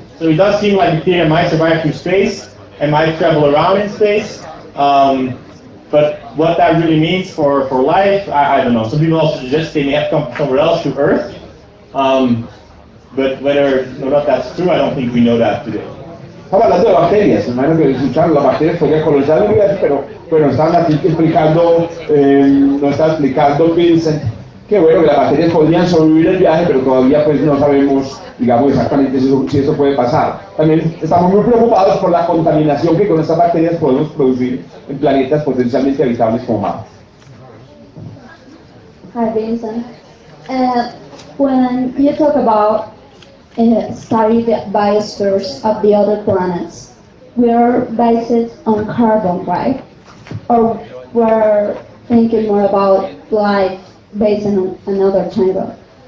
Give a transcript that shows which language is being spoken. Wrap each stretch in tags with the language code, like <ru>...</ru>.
<en>So it does seem like bacteria might survive through space and might travel around in space. But what that really means for life, I don't know. Some people also suggest they may have come from somewhere else to Earth. But whether or not that's true, I don't think we know that today.</en> <es>Estamos hablando de bacterias, hermano, que escucharon las bacterias podrían colonizar el universo, pero están aquí explicando, nos está explicando Vincent, que bueno, que las bacterias podrían sobrevivir el viaje, pero todavía pues no sabemos, digamos, exactamente si eso puede pasar. También estamos muy preocupados por la contaminación que con estas bacterias podemos producir en planetas potencialmente habitables como Marte.</es> <en>Hi, Vincent. When you talk about study the biospheres of the other planets, we are based on carbon, right? Or we're thinking more about life based on another type?</en>